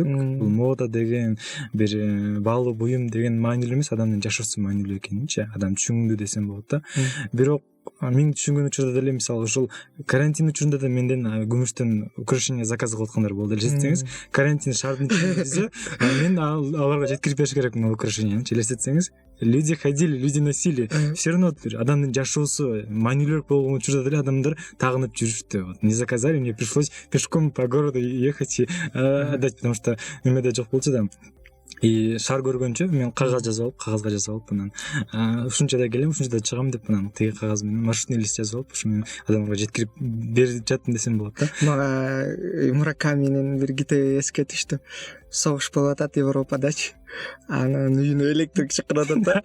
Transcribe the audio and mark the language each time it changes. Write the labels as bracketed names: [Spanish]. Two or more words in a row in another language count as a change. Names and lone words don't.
[Kyrgyz] Бул мода деген бир баалуу буюм деген маанилүү эмес, адамдын жашоосу маанилүү экенинчи, адам түшүндү десем болот да. Бирок мен түшүнгөн учурда деле мисалы ошол карантин учурунда да менден күмүштөн [Russian] украшение заказ [Kyrgyz] кылып аткандар болду. Элестетсеңиз, карантин шаардын ичинде мен аларга жеткирип бериш керекмин ал украшениени. Элестетсеңиз, [Russian] люди ходили, люди носили. Все равно [Kyrgyz] адамдын жашоосу маанилүүрөөк болгон учурда деле адамдар тагынып жүрүштү. [Russian] Вот не заказали, мне пришлось пешком по городу ехать и отдать, потому что [Kyrgyz] немеде жок болчу да. И шаар көргөнчө мен кагазга жазып алып, анан ушунчада келем, ушунчада чыгам деп анан тиги кагаз менен [Russian] маршрутный лист [Kyrgyz] жазып алып, ушу менен адамдарга жеткирип берип жаттым десем болот да. Мага Муракаминин бир китеби эске түштү. Согуш болуп атат Европадачы. Анан үйүнө электрик чакырып атат да.